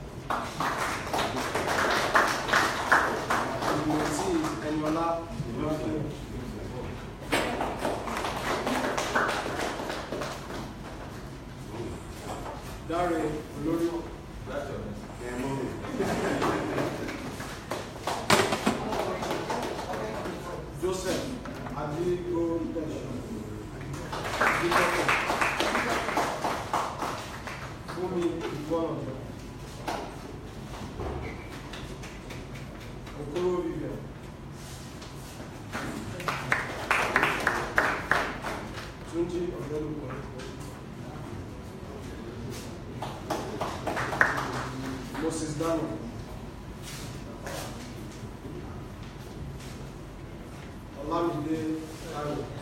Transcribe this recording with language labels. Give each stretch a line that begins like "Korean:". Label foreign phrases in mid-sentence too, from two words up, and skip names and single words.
English: The mentee is Eniola Ibrahim. Dare Olori. That's your Joseph Adigo Fumi Igbon Okoro Vivian Tunji Odeluko Moses Dano Olamide Taiwo